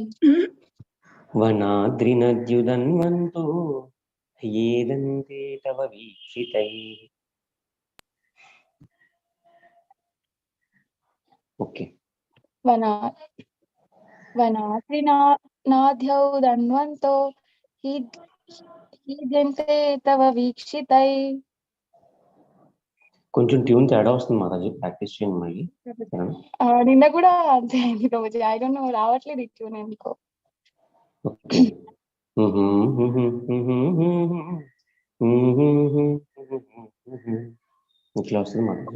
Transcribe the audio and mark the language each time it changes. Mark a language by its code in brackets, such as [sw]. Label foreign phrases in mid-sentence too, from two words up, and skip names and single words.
[sa] वनाद्रिनद्युदन्वन्तो येदन्ते तव वीक्षितैः. ओके. वनाद्रिनाद्यौ धन्वन्तो हीद्यन्ते तव वीक्षितै. [te] కొంచెం ట్యూన్ తేడా వస్తుంది మాతాజీ, ప్రాక్టీస్ చేయండి మళ్ళీ. నిన్న కూడా అంతే అయింది రోజు. [en] I don't know, [te] రావట్లేదు ఈ ట్యూన్ ఎందుకో. ఓకే. ఇట్లా వస్తుంది మాతాజీ.